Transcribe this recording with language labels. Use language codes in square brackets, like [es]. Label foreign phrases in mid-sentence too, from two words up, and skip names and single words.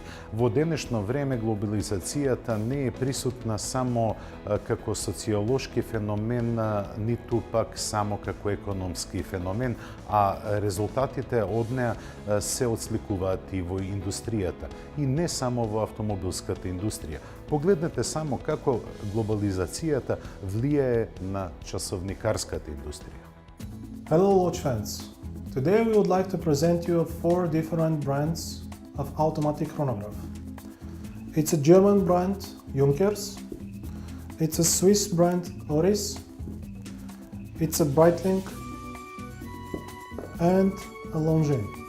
[mk] Во денешно време глобализацијата не е присутна само како социолошки феномен, ниту пак само како економски феномен, а резултатите од неа се отсликуваат и во индустријата, и не само во автомобилската индустрија. Погледнете само како глобализацијата влијае на часовникарската индустрија. [en] Hello watch fans! Today we would like to present you 4 different brands of automatic chronograph. It's a German brand Junkers, it's a Swiss brand Oris, it's a Breitling and a Longines.